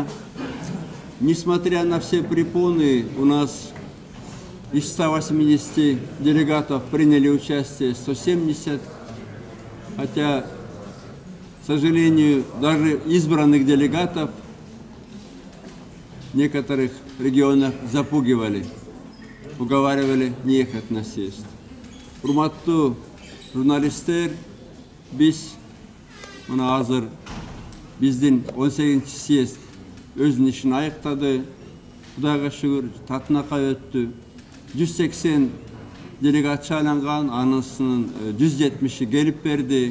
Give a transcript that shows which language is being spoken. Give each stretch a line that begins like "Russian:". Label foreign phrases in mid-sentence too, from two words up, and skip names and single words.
Russian: Несмотря на все препоны, у нас из 180 делегатов приняли участие 170. Хотя, к сожалению, даже избранных делегатов в некоторых регионах запугивали, уговаривали не ехать на съезд.
Kyrgyz: Урматтуу журналисттер, биз мына азыр биздин 18-чи съезд өзүнүн ишин аяктады. Кудайга шүгүр, татынакай өттү. 180 делегат шайланган, анысынын 170-и келип берди.